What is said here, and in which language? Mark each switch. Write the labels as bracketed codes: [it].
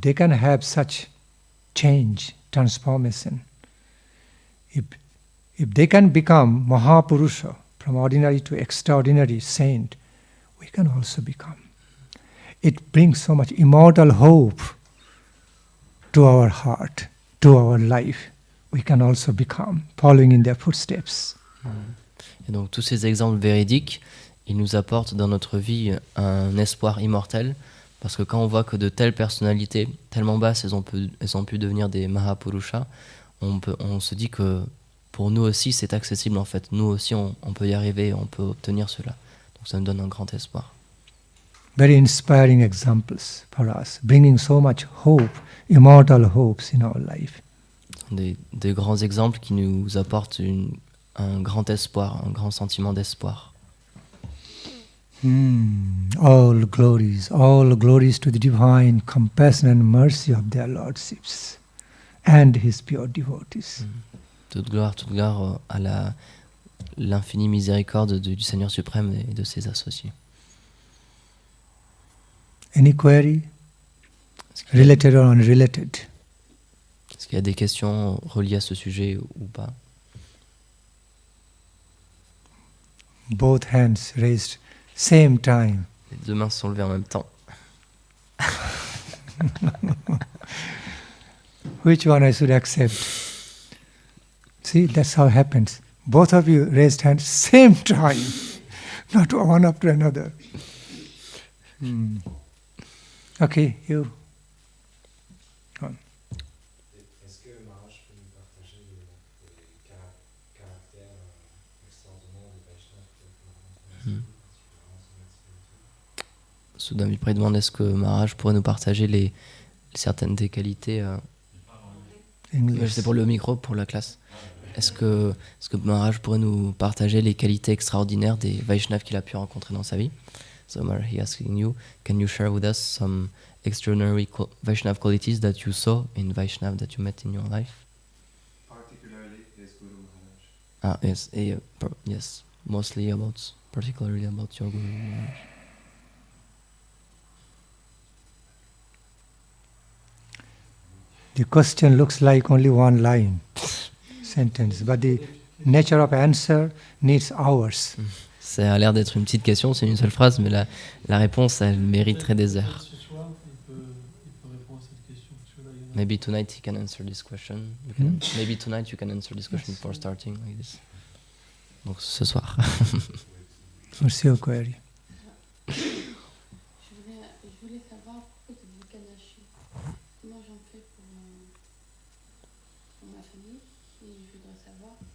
[en] have such change, transformation, if they can become Mahapurusha, from ordinary to extraordinary saint, we can also become. It brings so much immortal hope to our heart, to our life. We can also become, following in their footsteps. [fr] Et donc tous ces exemples véridiques, ils nous apportent dans notre vie un espoir immortel, parce que quand on voit que de telles personnalités, tellement basses, elles ont pu devenir des Mahapurushas, on se dit que pour nous aussi c'est accessible en fait. Nous aussi on peut y arriver, on peut obtenir cela. Donc ça nous donne un grand espoir. [en] Very inspiring examples for us, bringing so much hope, immortal hopes in our life. [fr] Des grands exemples qui nous apportent un grand espoir, un grand sentiment d'espoir. [en] All glories to the divine compassion and mercy of their lordships and his pure devotees. [fr] Toute gloire à l'infinie miséricorde du Seigneur suprême et de ses associés. [en] Any query, related or unrelated? [fr] Est-ce qu'il y a des questions reliées à ce sujet ou pas? [en] Both hands raised same time. [fr] Les deux mains sont levées en même temps. [en] Which one I should accept? See, that's how it happens. Both of you raised hands same time, not one after another. Okay, you. [fr] Est-ce que Maharaj peut nous partager les caractères extraordinaires de Vaishnava? Soudami Pré demande est-ce que Maharaj pourrait nous partager certaines des qualités. C'est pour le micro, pour la classe. Est-ce que Maharaj pourrait nous partager les qualités extraordinaires des Vaishnavas qu'il a pu rencontrer dans sa vie? [en] So Maharaj is asking you, can you share with us some extraordinary Vaishnava qualities that you saw in Vaishnava that you met in your life? Particularly his Guru Maharaj. Yes, mostly particularly about your Guru Maharaj. The question looks like only one line, sentence, but the nature of answer needs hours. [fr] Ça a l'air d'être une petite question, c'est une seule phrase, mais la réponse, elle mériterait des heures. Ce soir, il peut répondre à cette question. [en] Maybe tonight he can answer this question. Maybe tonight you can answer this question before starting like this. [fr] Donc ce soir. [en] What's your query? [fr] Je voulais savoir pourquoi tu dis Kadashi. Comment j'en fais pour ma famille. Et je voudrais savoir.